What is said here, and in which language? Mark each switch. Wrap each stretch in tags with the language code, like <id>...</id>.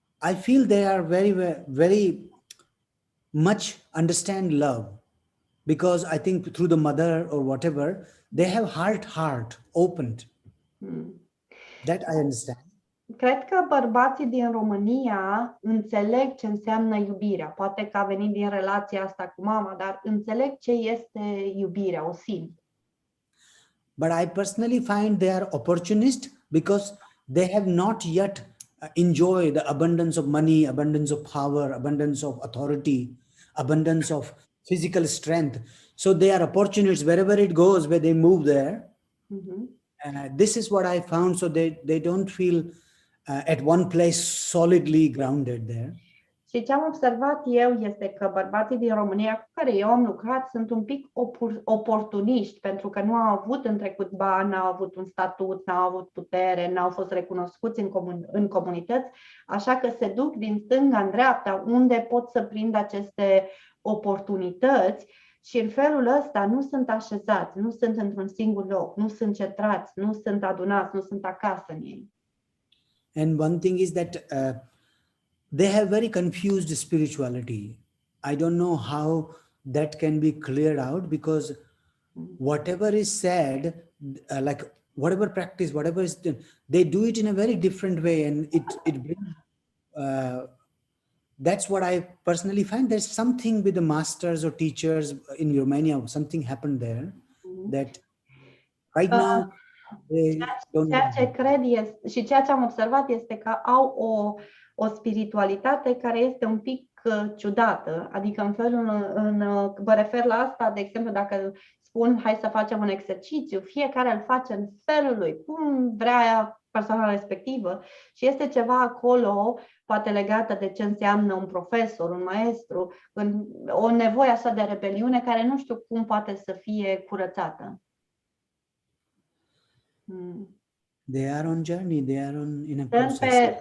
<en>I feel they are very, very much understand love, because I think through the mother or whatever, they have heart opened. That I understand.</en> <ro>Cred că bărbații din România înțeleg ce înseamnă iubirea. Poate că a venit din relația asta cu mama, dar înțeleg ce este iubirea, o simt.</ro> <en>But I personally find they are opportunist, because they have not yet enjoyed the abundance of money, abundance of power, abundance of authority, abundance of physical strength. So they are opportunists. Wherever it goes, where they move there. This is what I found. So they don't feel at one place solidly grounded there.</en> <ro>Și ce am observat eu este că bărbații din România cu care eu am lucrat sunt un pic oportuniști, pentru că nu au avut în trecut bani, n-au avut un statut, n-au avut putere, n-au fost recunoscuți în comunități, așa că se duc din stânga în dreapta unde pot să prind aceste oportunități și în felul ăsta nu sunt așezați, nu sunt într-un singur loc, nu sunt cetrați, nu sunt adunați, nu sunt acasă în ei.</ro> <en>And one thing is that they have very confused spirituality. I don't know how that can be cleared out, because whatever is said, like whatever practice, whatever is done, they do it in a very different way, and it brings. That's what I personally find. There's something with the masters or teachers in Romania. Something happened there that right now.</en> <ro>Ceea ce cred este, și ceea ce am observat este că au o spiritualitate care este un pic ciudată, adică în felul, vă refer la asta, de exemplu, dacă spun hai să facem un exercițiu, fiecare îl face în felul lui, cum vrea persoana respectivă, și este ceva acolo, poate legată de ce înseamnă un profesor, un maestru, o nevoie așa de rebeliune care nu știu cum poate să fie curățată.</ro> <en>They are on journey. They are in a process.</en>